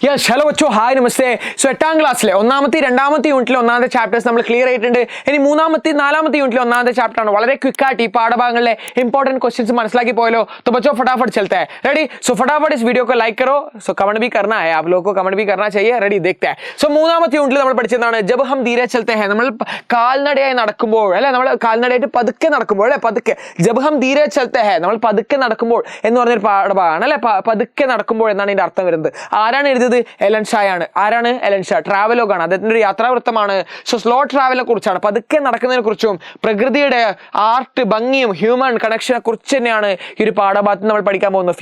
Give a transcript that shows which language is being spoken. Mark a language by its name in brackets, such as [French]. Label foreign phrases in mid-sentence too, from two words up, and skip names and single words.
[English] yes hello [Hindi] बच्चो हाय नमस्ते. [Malayalam] സോ 8ാം ക്ലാസ്സിലെ ഒന്നാമത്തെ രണ്ടാമത്തെ യൂണിറ്റിലെ ഒന്നാമത്തെ ചാപ്റ്റേഴ്സ് നമ്മൾ ക്ലിയർ ആയിട്ടുണ്ട്. ഇനി മൂന്നാമത്തെ നാലാമത്തെ യൂണിറ്റിലെ ഒന്നാമത്തെ ചാപ്റ്റർ ആണ്. വളരെ ക്വിക്കായിട്ട് ഈ പാഠഭാഗങ്ങളിലെ [English] important questions [Malayalam] മനസ്സിലാക്കി പോയല്ലോ. [Hindi] तो बच्चों फटाफट चलते हैं. रेडी? सो फटाफट इस वीडियो को लाइक करो. सो कमेंट भी करना है, आप लोगों को कमेंट भी करना चाहिए. रेडी? देखते हैं. [Malayalam] सो മൂന്നാമത്തെ യൂണിറ്റിൽ നമ്മൾ പഠിച്ചതാണ് [Hindi] जब हम धीरे चलते हैं. [Malayalam] നമ്മൾ കാൽനടയായി നടക്കുമ്പോൾ അല്ലെ, നമ്മൾ കാൽനടയായിട്ട് പതുക്കെ നടക്കുമ്പോൾ അല്ലെ, പതുക്കെ [Hindi] जब हम धीरे चलते हैं, [Malayalam] നമ്മൾ പതുക്കെ നടക്കുമ്പോൾ എന്ന് പറഞ്ഞൊരു പാഠഭാഗമാണ് അല്ലെ. പതുക്കെ നടക്കുമ്പോൾ എന്നാണ് ഇതിന്റെ അർത്ഥം വരുന്നത്. ആരാണ് എഴുതിയത്? എലൻ ഷായാണ്. ആരാണ്? എലൻ ഷാ. ട്രാവലോഗാണ്, അദ്ദേഹത്തിന്റെ ഒരു യാത്രാവൃത്തമാണ്. സോ [English] slow travel [Malayalam] കുറിച്ചാണ്, പതുക്കെ നടക്കുന്നതിനെ കുറിച്ചും പ്രകൃതിയുടെ ആർട്ട് ഭംഗിയും [English] human connection [Malayalam] കുറിച്ച് തന്നെയാണ് ഈ ഒരു പാഠഭാഗത്ത് നമ്മൾ പഠിക്കാൻ പോകുന്നത്.